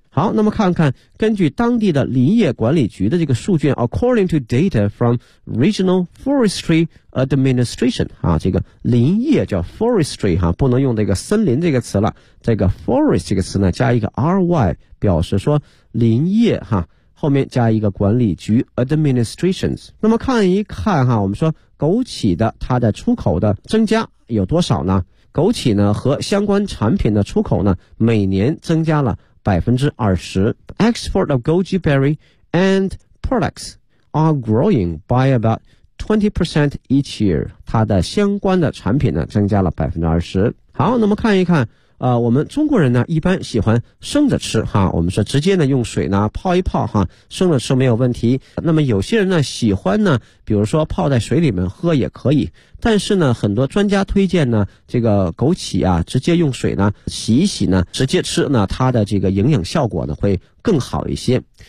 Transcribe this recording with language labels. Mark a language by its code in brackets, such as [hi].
[zh] 好，那么看看根据当地的林业管理局的这个数据 , [en] according to data from Regional Forestry Administration, [zh] 啊这个林业叫 forestry, 啊不能用这个森林这个词了，这个 forest 这个词呢加一个 ry, 表示说林业啊后面加一个管理局 administrations。那么看一看啊，我们说枸杞的它的出口的增加有多少呢，枸杞呢和相关产品的出口呢每年增加了20%。 [en] Export of goji berry and products are growing by about 20% each year. [zh] 它的相关的产品呢增加了20%。好，那么看一看我们中国人呢一般喜欢生着吃哈，我们说直接呢用水呢泡一泡哈，生着吃没有问题。那么有些人呢喜欢呢比如说泡在水里面喝也可以，但是呢很多专家推荐呢这个枸杞啊直接用水呢洗一洗呢直接吃呢，它的这个营养效果呢会更好一些。